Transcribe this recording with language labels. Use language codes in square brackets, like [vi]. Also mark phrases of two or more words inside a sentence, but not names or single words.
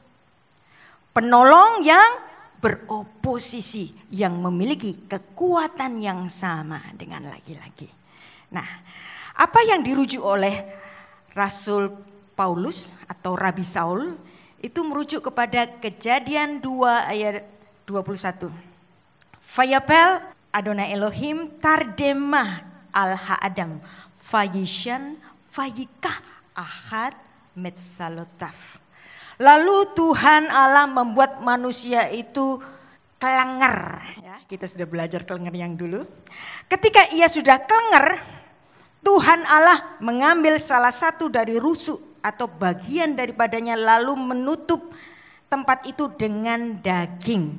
[id] Penolong yang beroposisi yang memiliki kekuatan yang sama dengan laki-laki. Nah, apa yang dirujuk oleh Rasul Paulus atau Rabi Saul itu merujuk kepada Kejadian 2 ayat 21. [he] ויפל אדני אלהים תרדמה על האדם ויישן ויקח אחת מצלעתיו. [id] Lalu Tuhan Allah membuat manusia itu kelenger. Ya, kita sudah belajar kelenger yang dulu. Ketika ia sudah kelenger, Tuhan Allah mengambil salah satu dari rusuk atau bagian daripadanya lalu menutup tempat itu dengan daging.